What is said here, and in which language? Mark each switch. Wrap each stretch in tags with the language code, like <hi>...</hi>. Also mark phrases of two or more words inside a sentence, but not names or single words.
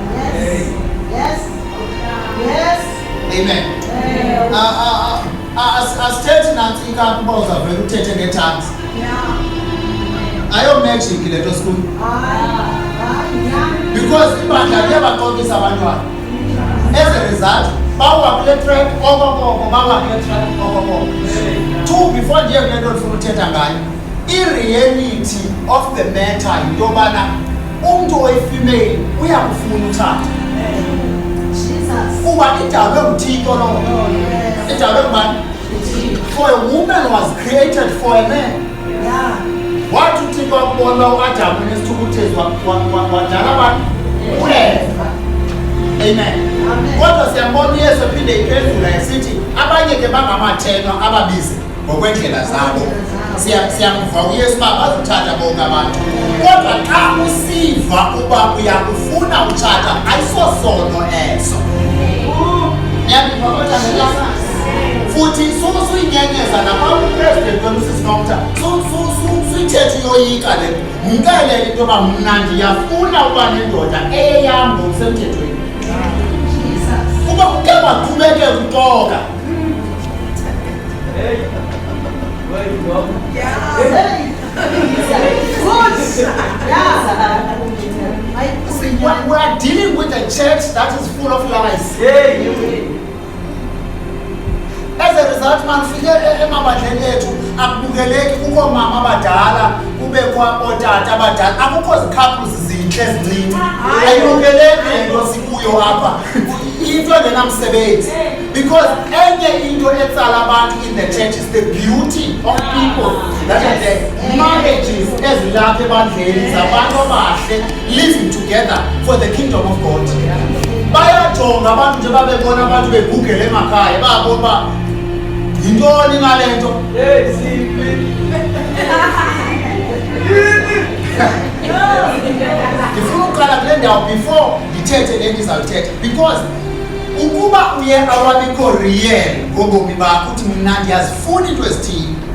<en>Yes. Amen.</en> <xh>Asithethi nantsika ukuba uzavele uthethe ngeetongues. Ayo magic le nto sikuyo. Because ibandla liyabaxokisa abantwana.</xh> <en>As a result,</en> <xh>bawa kule track okokoko, bawa kule track okokoko. Two, before ndiye kule nto ndifuna uthetha ngayo, i-reality of the matter yinto yobana umntu oyifemale uyakufuna uthatha. Kuba idalwe nguThixo lowo. Idalwe ngubani?</xh> <en>For a woman was created for a man.</en> <xh>Wathi uThixo wakubona uAdamu nesithukuthezi wadala abantu uEva. Amen. Kodwa siyambona uYesu ephinde iphendula esithi abanye ke bangamathenwa ababize ngokwendlela zabo. Siyamva uYesu uba bazothatha bonke abantu. Kodwa xa usiva uba uyakufuna utshata ayisosono eso. Niyamva kodwa futhi suyinyenyeza napha upresident weMrs Nomta suyithethe uyoyika le mkelele into yoba mna ndiyafuna uba nendoda eyam ngokusemthethweni. Kuba kuke baqhubeke kutoka.</xh> <en>We are dealing with a church that is full of lies.</en> <xh>manifike emabandleni ethu akubukeleki kukho mama abadala kubekho otata abadala akukho zicouples zinhle ezincinci ayibukeleki lento sikuyo apha into engenamsebenzi because enye into etsala abantu</xh> <en>in the church is the beauty of people that are the marriages</en> <xh>ezilapha ebandleni zabantu abahle</xh> <en>living together for the kingdom of God.</en> <xh>Bayajonga abantu nje babebona abantu begugele emakhaya babona uba yintoni ngale nto ndifuna uqala kule ndawo before ndithethe le ndizawuthetha because ukuba uye awabikho real ngobomi bakho uthi mna ndiyazifuna into ezithile</xh>